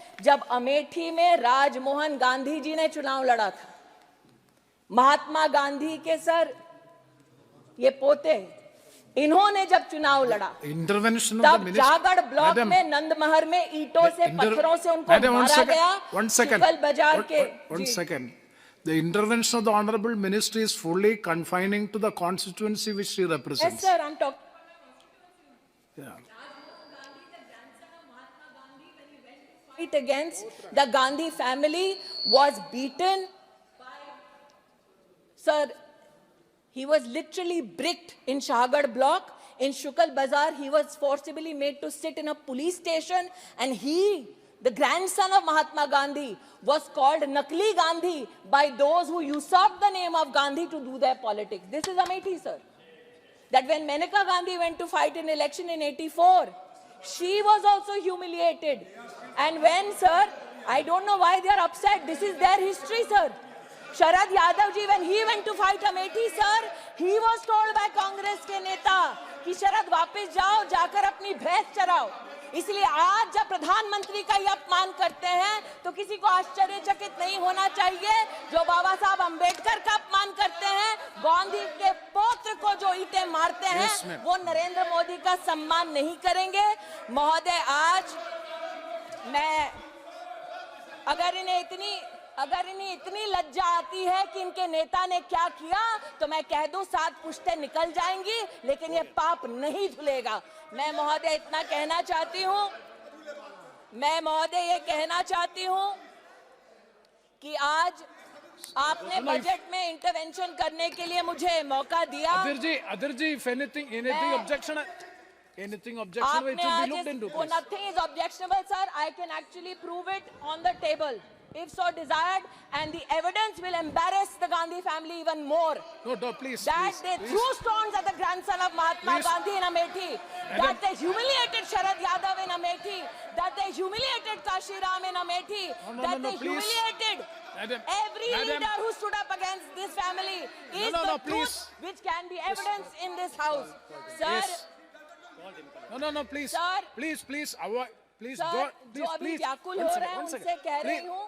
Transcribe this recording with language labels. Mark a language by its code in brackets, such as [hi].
[hi] जब अमेठी में राजमोहन गांधी जी ने चुनाव लड़ा था, महात्मा गांधी के सर ये पोते, इन्होंने जब चुनाव लड़ा, तब जागड़ ब्लॉक में नंदमहर में ईंटों से पत्थरों से उनको मारा गया। शुक्ल बाजार के [en] The intervention of the Honorable Minister is fully confining to the constituency which she represents. Yes, sir, I'm talking. Yeah. Fight against the Gandhi family was beaten. Sir, he was literally bricked in Shahgad block. In Shukal Bazar, he was forcibly made to sit in a police station, and he, the grandson of Mahatma Gandhi, was called Nakli Gandhi by those who usurped the name of Gandhi to do their politics. This is Amethi, sir. That when Maneka Gandhi went to fight in election in 84, she was also humiliated. And when, sir, I don't know why they are upset. This is their history, sir. Sharad Yadav ji, when he went to fight Amethi, sir, he was told by Congress [hi] के नेता कि शरद वापस जाओ, जाकर अपनी भैंस चराओ। इसलिए आज जब प्रधानमंत्री का ये अपमान करते हैं तो किसी को आश्चर्यचकित नहीं होना चाहिए। जो बाबा साहब अंबेडकर का अपमान करते हैं, गांधी के पौत्र को जो ईंटें मारते हैं, वो नरेंद्र मोदी का सम्मान नहीं करेंगे। महोदय, आज मैं अगर इन्हें इतनी लज्जा आती है कि इनके नेता ने क्या किया, तो मैं कह दूं 7 पुश्तें निकल जाएंगी, लेकिन ये पाप नहीं धुलेगा। मैं महोदय इतना कहना चाहती हूं, मैं महोदय ये कहना चाहती हूं कि आज आपने बजट में इंटरवेंशन करने के लिए मुझे मौका दिया। [en] Adhir ji, if anything objection, it will be looked into. Nothing is objectionable, sir. I can actually prove it on the table, if so desired, and the evidence will embarrass the Gandhi family even more. No, please. That they threw stones at the grandson of Mahatma Gandhi in Amethi, that they humiliated Sharad Yadav in Amethi, that they humiliated Kashi Ram in Amethi, that they humiliated every leader who stood up against this family. Is the truth which can be evidence in this house. Sir. No, please. Sir. Please, avoid. Please, [hi] sir, जो अभी व्याकुल हो रहे हैं उनसे कह रही हूँ,